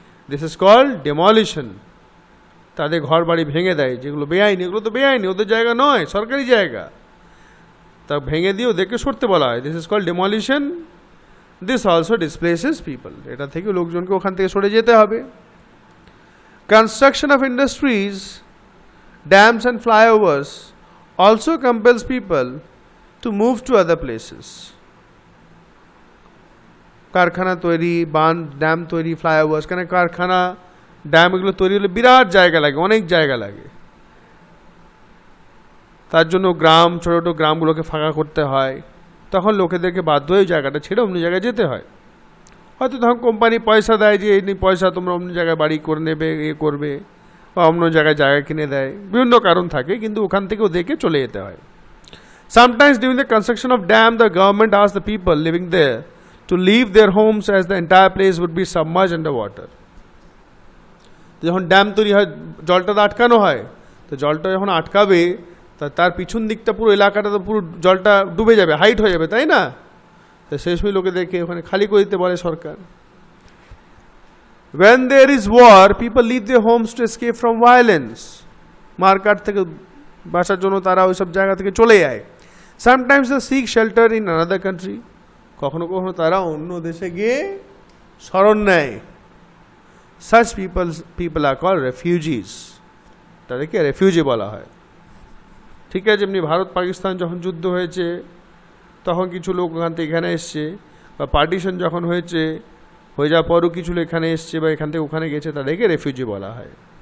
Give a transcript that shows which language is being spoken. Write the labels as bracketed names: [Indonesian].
[English] This is called demolition. [Bangla] তাদের ঘর বাড়ি ভেঙে দেয়, যেগুলো বেআইনি, এগুলো তো বেআইনি, ওদের জায়গা নয়, সরকারি জায়গা, তা ভেঙে দিয়ে ওদেরকে সরতে বলা হয়। This is called ডেমলিশন। [English] This also displaces people. [Bangla] এটা থেকে লোকজনকে ওখান থেকে সরে যেতে হবে। [English] Construction of industries, dams and flyovers also compels people to move to other places. [Bangla] কারখানা তৈরি, বাঁধ, ড্যাম তৈরি, ফ্লাইওভার্স, কেন কারখানা, ড্যাম এগুলো তৈরি হলে বিরাট জায়গা লাগে, অনেক জায়গা লাগে। তার জন্য গ্রাম, ছোটো ছোটো গ্রামগুলোকে ফাঁকা করতে হয়। তখন লোকেদেরকে বাধ্য হয়ে জায়গাটা ছেড়ে অন্য জায়গায় যেতে হয়। হয়তো তখন কোম্পানি পয়সা দেয় যে এই পয়সা তোমরা অন্য জায়গায় বাড়ি করে নেবে, এ করবে, বা অন্য জায়গায় জায়গা কিনে দেয়, বিভিন্ন কারণ থাকে, কিন্তু ওখান থেকে ওদেরকে চলে যেতে হয়। [English] Sometimes during the construction of dam, the government asked the people living there to leave their homes as the entire place would be submerged underwater. [Bangla] যখন ড্যাম তৈরি হয়, জলটা তো আটকানো হয়, তো জলটা যখন আটকাবে তার পিছন দিকটা পুরো এলাকাটা তো পুরো জলটা ডুবে যাবে, হাইট হয়ে যাবে, তাই না? তো সেই সময় লোকেদেরকে ওখানে খালি করে দিতে বলে সরকার। [English] When there is war, people leave their homes to escape from violence. [Bangla] মারকাট থেকে বাঁচার জন্য তারা ওই সব জায়গা থেকে চলে যায়। [English] Sometimes they seek shelter in another country. [Bangla] কখনো কখনো তারা অন্য দেশে গিয়ে শরণ নেয়। [English] Such people are called refugees. [Bangla] তাদেরকে রেফিউজি বলা হয়। ঠিক আছে, যেমনি ভারত পাকিস্তান যখন যুদ্ধ হয়েছে তখন কিছু লোক ওখান থেকে এখানে এসছে, বা পার্টিশন যখন হয়েছে হয়ে যাওয়ার পরও কিছু লোক এখানে এসছে বা এখান থেকে ওখানে গেছে, তাদেরকে রেফিউজি বলা হয়।